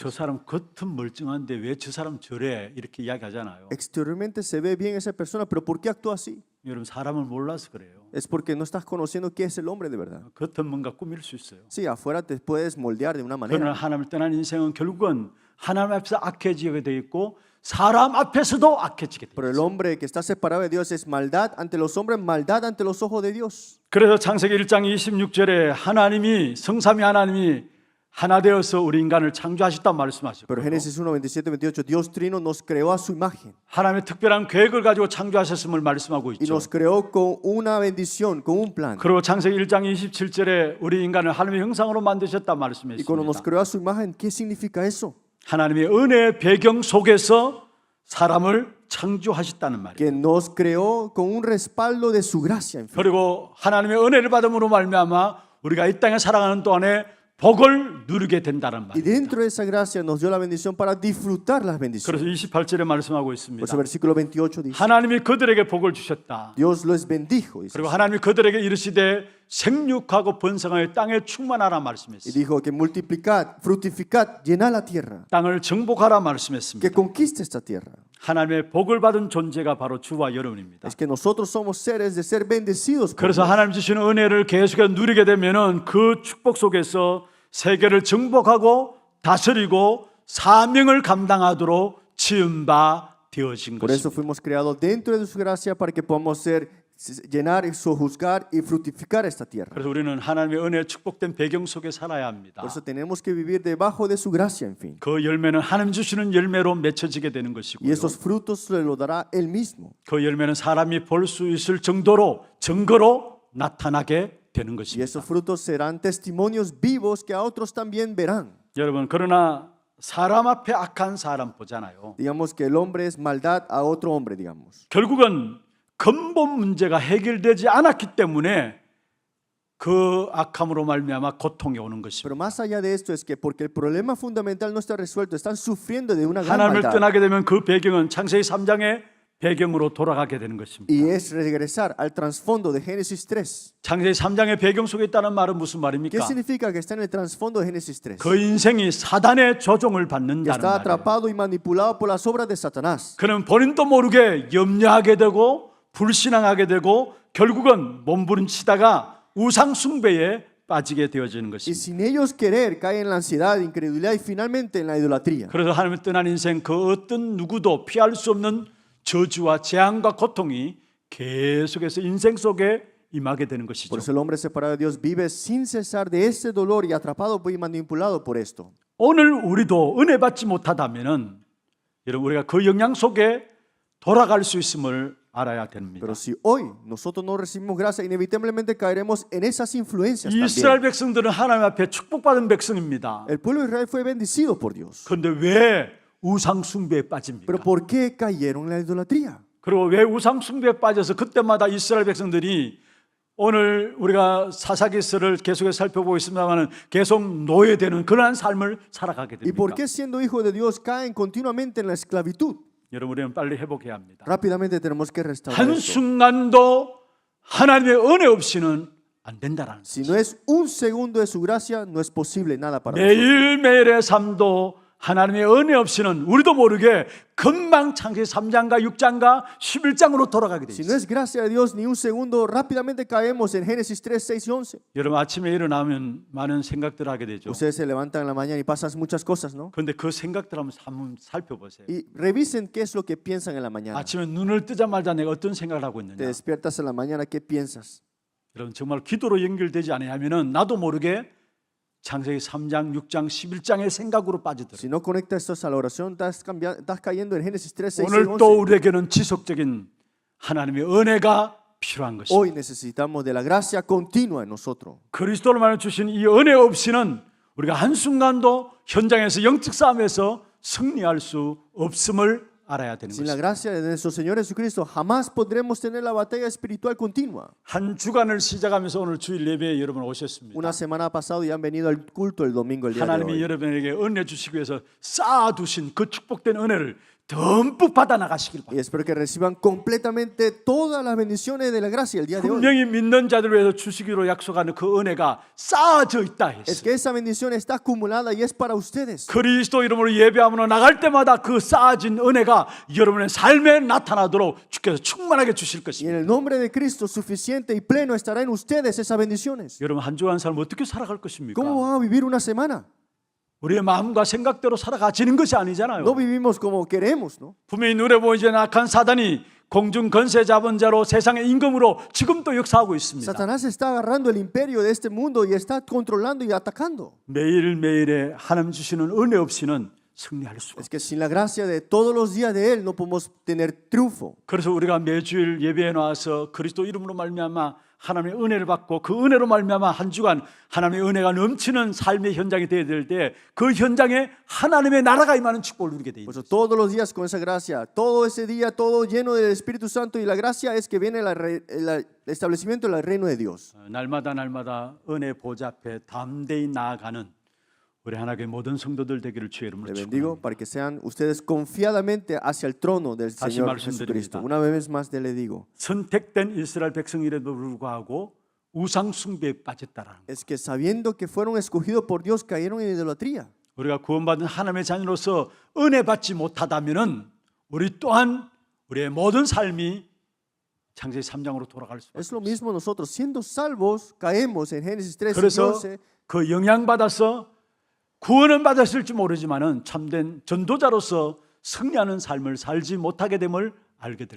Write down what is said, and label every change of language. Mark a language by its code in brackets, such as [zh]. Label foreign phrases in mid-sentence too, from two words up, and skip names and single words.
[ko] 저 사람 겉은 멀쩡한데 왜 저 사람 저래 이렇게 이야기하잖아요. [es] Exteriormente se ve bien esa persona, pero ¿por qué actúa así? [ko] 여러분 사람을 몰라서 그래요. [es] Es porque no estás conociendo qué es el hombre de verdad. [ko] 겉은 뭔가 꾸밀 수 있어요. [es] Sí, afuera te puedes moldear de una [ko] 그러나 [es] manera, [ko] 하나님을 떠난 인생은 결국은 하나님 앞에서 악해지게 돼 있고 사람 앞에서도 악해지게 돼 [es] pero el [ko] 있어요. [es] hombre que está separado de Dios es maldad ante los hombres, maldad ante los ojos de Dios. [ko] 그래서 창세기 1장 26절에 하나님이 성삼위 하나님이 하나 되어서 우리 인간을 창조하셨단 말씀하셨고 [es] Pero Génesis 1, 27, 28, Dios Trino nos creó a su imagen [ko] 하나님의 특별한 계획을 가지고 창조하셨음을 말씀하고 [es] y [ko] 있죠. [es] nos creó con una bendición, con un plan. [ko] 그리고 창세기 1장 27절에 우리 인간을 하나님의 형상으로 만드셨단 [es] Y cuando nos [ko] 말씀했습니다. [es] creó a su imagen, ¿qué significa eso? [ko] 하나님의 은혜의 배경 속에서 사람을 창조하셨다는 말이에요. [es] Que nos creó con un respaldo de su gracia. En fin. [ko] 그리고 하나님의 은혜를 받음으로 말미암아 우리가 이 땅에 살아가는 동안에 복을 누리게 된다는 [es] Y [ko] 말이에요. [es] dentro de esa gracia nos dio la bendición para disfrutar las bendiciones. [ko] 그래서 28절에 말씀하고 [es] Por [ko] 있습니다. [es] eso versículo 28 dice, [ko] 하나님이 그들에게 복을 주셨다. [es] Dios los bendijo. Dice. [ko] 그리고 하나님이 그들에게 이르시되 생육하고 번성하여 땅에 충만하라 [es] Y [ko] 말씀했습니다. [es] dijo que multiplicad, fructificad, llenad la tierra, [ko] 땅을 정복하라 [es] que [ko] 말씀했습니다. [es] conquiste esta tierra. [ko] 하나님의 복을 받은 존재가 바로 주와 여러분입니다. [es] Es que nosotros somos seres de ser bendecidos por [ko] 그래서 [es] Dios. [ko] 하나님 주시는 은혜를 계속해서 누리게 되면은 그 축복 속에서 세계를 정복하고 다스리고 사명을 감당하도록 지은 바 되어진 [es] Por eso [ko] 것입니다. [es] fuimos creados dentro de su gracia para que podamos llenar y sojuzgar y fructificar esta tierra. [ko] 그래서 우리는 하나님의 은혜 축복된 배경 속에 살아야 합니다. [es] Por eso tenemos que vivir debajo de su gracia, en fin. [ko] 그 열매는 하나님 주시는 열매로 맺혀지게 되는 [es] Y [ko] 것이고요. [es] esos frutos se los dará Él mismo. [ko] 그 열매는 사람이 볼 수 있을 정도로 증거로 나타나게 되는 [es] Y [ko] 것입니다. [es] esos frutos serán testimonios vivos que a otros también verán. [ko] 여러분 그러나 사람 앞에 악한 사람 보잖아요. [es] Digamos que el hombre es maldad a otro hombre, digamos. [ko] 결국은 근본 문제가 해결되지 않았기 때문에 그 악함으로 말미암아 고통이 오는 것입니다. [es] Pero más allá de esto es que porque el problema fundamental no está resuelto, están sufriendo de una gran [ko] 하나님을 [es] maldad. [ko] 떠나게 되면 그 배경은 창세기 3장의 배경으로 돌아가게 되는 것입니다. [es] Y es regresar al trasfondo de Génesis 3. [ko] 창세기 3장의 배경 속에 있다는 말은 무슨 [es] ¿Qué [ko] 말입니까? [es] significa que está en el trasfondo de Génesis 3? [ko] 그 인생이 사단의 조종을 [es] Que [ko] 받는다는 [es] está [ko] 말이에요. [es] atrapado y manipulado por las obras de Satanás. [ko] 그는 본인도 모르게 염려하게 되고 불신앙하게 되고 결국은 몸부림치다가 우상 숭배에 빠지게 되어지는 [es] Y [ko] 것입니다. [es] sin ellos querer, caen en la ansiedad, incredulidad y finalmente en la idolatría. [ko] 그래서 하나님을 떠난 인생 그 어떤 누구도 피할 수 없는 저주와 재앙과 고통이 계속해서 인생 속에 임하게 되는 것이죠. [es] Por eso el hombre separado de Dios vive sin cesar de ese dolor y atrapado y manipulado por esto. [ko] 오늘 우리도 은혜 받지 못하다면은 여러분 우리가 그 영향 속에 돌아갈 수 있음을 알아야 됩니다. [es] Pero si hoy nosotros no recibimos gracia, inevitablemente caeremos en esas influencias [ko] 이스라엘 [es] también. [ko] 백성들은 하나님 앞에 축복받은 백성입니다. [es] El pueblo de Israel fue bendecido por Dios. [ko] 그런데 왜 우상 숭배에 빠집니까? [es] Pero ¿por qué cayeron en la idolatría? [ko] 그리고 왜 우상 숭배에 빠져서 그때마다 이스라엘 백성들이 오늘 우리가 사사기서를 계속해서 살펴보고 있습니다만 계속 노예되는 그러한 삶을 살아가게 [es] ¿Y por [ko] 됩니까? [es] qué siendo hijos de Dios caen continuamente en la esclavitud? [ko] 여러분 우리는 빨리 회복해야 합니다. [es] Rápidamente tenemos que restaurar esto. [ko] 한순간도 하나님의 은혜 없이는 안 된다라는 [es] Si no es un segundo de su gracia, no es posible nada para nosotros. [ko] 매일매일의 삶도 하나님의 은혜 없이는 우리도 모르게 금방 창세기 3장과 6장과 11장으로 돌아가게 돼 [es] Si no [ko] 있어요. [es] es gracia de Dios ni un segundo, rápidamente caemos en Génesis 3, 6 y 11. [ko] 여러분 아침에 일어나면 많은 생각들을 하게 되죠. [es] Ustedes se levantan en la mañana y pasan muchas cosas, ¿no? [ko] 그런데 그 생각들 한번 살펴보세요. [es] Y revisen qué es lo que piensan en la mañana. [ko] 아침에 눈을 뜨자마자 내가 어떤 생각을 하고 [es] Te [ko] 있느냐. [es] despiertas en la mañana, ¿qué piensas? [ko] 여러분 정말 기도로 연결되지 않으면 나도 모르게 창세기 3장, 6장, 11장의 생각으로 빠지더라고요. [es] Si no conectas esto a la oración, estás cayendo en Génesis 3, 6 y [ko] 오늘 [es] 11. [ko] 또 우리에게는 지속적인 하나님의 은혜가 필요한 것입니다. [es] Hoy necesitamos de la gracia continua en nosotros. [ko] 그리스도를 만나 주신 이 은혜 없이는 우리가 한순간도 현장에서 영적 싸움에서 승리할 수 없음을 알아야 되는 [es] Sin la [ko] 것입니다. [es] gracia de nuestro Señor Jesucristo, jamás podremos tener la batalla espiritual continua. [ko] 한 주간을 시작하면서 오늘 주일 예배에 여러분 오셨습니다. [es] Una semana pasada y han venido al culto el domingo, el día de [ko] 하나님이 [es] hoy. [ko] 여러분에게 은혜 주시기 위해서 쌓아두신 그 축복된 은혜를 듬뿍 받아 나가시길 [es] Y [ko] 바랍니다. [es] espero que reciban completamente todas las bendiciones de la gracia el día de hoy. [ko] 분명히 믿는 자들을 위해서 주시기로 약속하는 그 은혜가 쌓아져 있다 [es] Es [ko] 했어요. [es] que esa bendición está acumulada y es para ustedes. [ko] 그리스도 이름으로 예배하며 나갈 때마다 그 쌓아진 은혜가 여러분의 삶에 나타나도록 주께서 충만하게 주실 [es] Y en [ko] 것입니다. [es] el nombre de Cristo suficiente y pleno estará en ustedes esas bendiciones. [ko] 여러분 한 주간 삶 어떻게 살아갈 것입니까? [es] ¿Cómo van a vivir una semana? [ko] 우리의 마음과 생각대로 살아가지는 것이 아니잖아요. [es] No vivimos como queremos, ¿no? [ko] 분명히 눈에 보이지 않는 악한 사단이 공중 권세 잡은 자로 세상의 임금으로 지금도 역사하고 있습니다. [es] Satanás está agarrando el imperio de este mundo y está controlando y atacando. [ko] 매일매일의 하나님 주시는 은혜 없이는 승리할 수가 없어요. [es] Es que sin la gracia de todos los días de Él no podemos tener triunfo. [ko] 그래서 우리가 매주일 예배에 나와서 그리스도 이름으로 말미암아 하나님의 은혜를 받고 그 은혜로 말미암아 한 주간 하나님의 은혜가 넘치는 삶의 현장이 되어야 될 때 그 현장에 하나님의 나라가 임하는 축복을 누리게 돼 [es] Por [ko] 있어요. [es] eso todos los días con esa gracia, todo ese día, todo lleno del Espíritu Santo y la gracia es que viene el establecimiento del reino de Dios. [ko] 날마다 은혜 보좌 앞에 담대히 나아가는 우리 하나님의 모든 성도들 되기를 주의 이름으로 [es] Le bendigo [ko] 축원합니다. [es] para que sean ustedes confiadamente hacia el trono del [ko] 다시 [es] Señor [ko] 말씀드립니다. [es] Jesucristo. Una vez más le digo, [ko] 선택된 이스라엘 백성이라도 불구하고 우상 숭배에 빠졌다라는 것. [es] es que sabiendo que fueron escogidos por Dios, cayeron en idolatría. [ko] 우리가 구원받은 하나님의 자녀로서 은혜 받지 못하다면은 우리 또한 우리의 모든 삶이 창세기 3장으로 돌아갈 수밖에 [es] Es lo [ko] 없어요. [es] mismo nosotros, siendo salvos, caemos en Génesis 3 y [ko] 그래서 [es] 11. [ko] 그 영향 받아서 구원은 받았을지 모르지만은 참된 전도자로서 승리하는 삶을 살지 못하게 됨을 알게 될